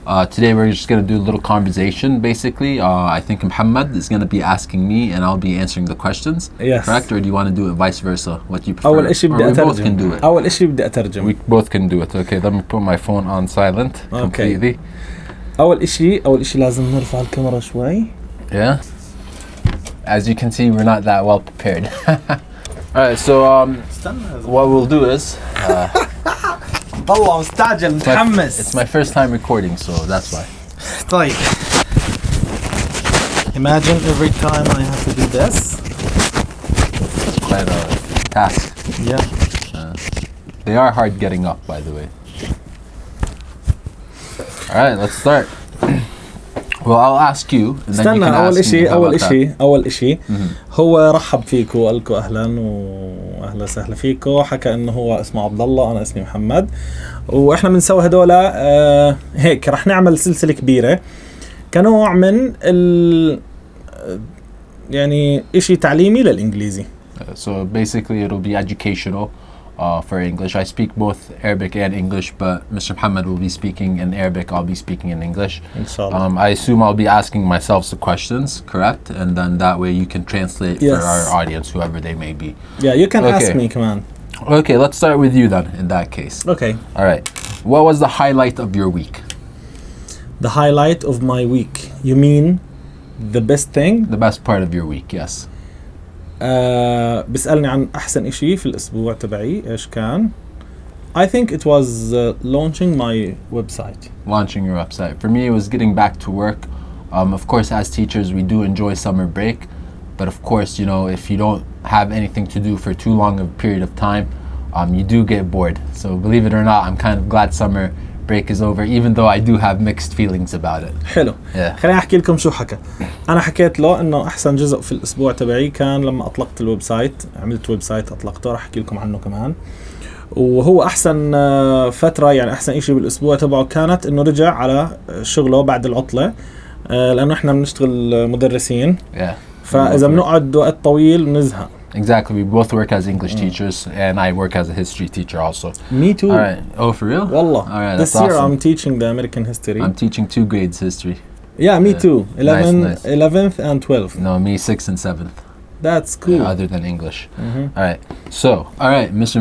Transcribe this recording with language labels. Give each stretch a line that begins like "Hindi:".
English: Today we're just going to do a little conversation basically. I think Muhammad is going to be asking me and I'll be answering the questions. Yes. Correct? Or do you want to do it vice versa? What do you prefer?
Arabic: أول إشي بدي أترجم.
English: We both can do it.
Arabic: أول إشي بدي أترجم.
English: We both can do it. Okay, let me put my phone on silent completely.
Arabic: أول إشي لازم نرفع الكاميرا شوي.
English: Yeah. As you can see, we're not that well prepared. Alright, so what we'll do is
Arabic: والله مستعجل متحمس.
English: it's my first time recording, so that's why.
Arabic: طيب.
English: Imagine every time I have to do this. It's quite a task. Yeah. They are hard getting up, by the way. Alright, let's start. Well, I'll ask you, and then you can ask me about that.
Arabic: أول إشي هو رحب فيكم وقال لكم أهلا وأهلا وسهلا فيكم. حكى إنه هو اسمه عبد الله، أنا اسمي محمد، وإحنا بنسوي هدولا هيك رح نعمل سلسلة كبيرة كنوع من يعني إشي تعليمي للإنجليزي.
English: So basically, it'll be educational for English. I speak both Arabic and English, but Mr. Muhammad will be speaking in Arabic. I'll be speaking in English.
Arabic: Inshallah.
English: I assume I'll be asking myself the questions, correct? And then that way you can translate for our audience, whoever they may be. Yeah, you can ask me, come on. Okay, let's start with you then, in that case. Okay. All right. What was the highlight of your week? The highlight of my week. You mean the best thing? The best part of your week, yes.
Arabic: بيسألني عن أحسن إشي في الأسبوع تبعي إيش كان.
English: I think it was launching my website. Launching your website. For me, it was getting back to work. Of course, as teachers, we do enjoy summer break. But of course, you know, if you don't have anything to do for too long of a period of time, you do get bored. So believe it or not, I'm kind of glad summer break is over, even though I do have mixed feelings about it.
Arabic: حلو. خليني أحكي لكم شو حكى. أنا حكيت له إنه أحسن جزء في الأسبوع تبعي كان لما أطلقت الويب سايت. عملت ويب سايت أطلقته، راح أحكي لكم عنه كمان. وهو أحسن فترة، يعني أحسن إشي بالأسبوع تبعه كانت إنه رجع على شغله بعد العطلة، لأنه إحنا بنشتغل مدرسين. فإذا بنقعد وقت طويل بنزهق.
English: Exactly. We both work as English teachers, and I work as a history teacher also. Me too. All right. Oh, for real?
Arabic: Wallah.
English: All right. This That's year awesome. I'm teaching the American history. I'm teaching 2 grades history. Yeah, me too. 11th and 12th. No, me 6th and 7th. That's cool. Other than English. All right. So, all right, Mr.